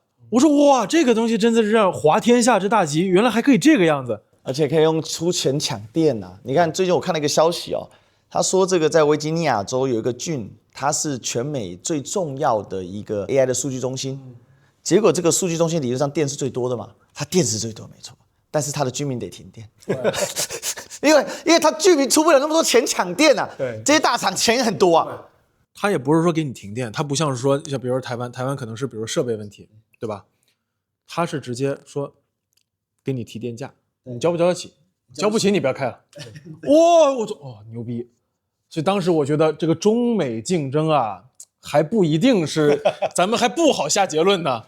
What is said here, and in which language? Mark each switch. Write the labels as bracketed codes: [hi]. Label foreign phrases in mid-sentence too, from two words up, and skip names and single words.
[zh] 我說哇，這個東西真的是讓滑天下之大吉，原來還可以這個樣子。而且可以用出錢搶電啊！你看，最近我看了一個消息哦，他說這個在維吉尼亞州有一個郡，它是全美最重要的一個 AI 的數據中心。結果這個數據中心理論上電是最多的嘛，它電是最多沒錯，但是它的居民得停電，因為它居民出不了那麼多錢搶電啊。對，這些大廠錢很多啊。它也不是說給你停電，它不像是說像比如說台灣可能是比如設備問題，對吧？它是直接說給你提電價。你交不交得起？交不起你不要開了。哇，我說牛逼！所以當時我覺得這個中美競爭啊，還不一定是，咱們還不好下結論呢。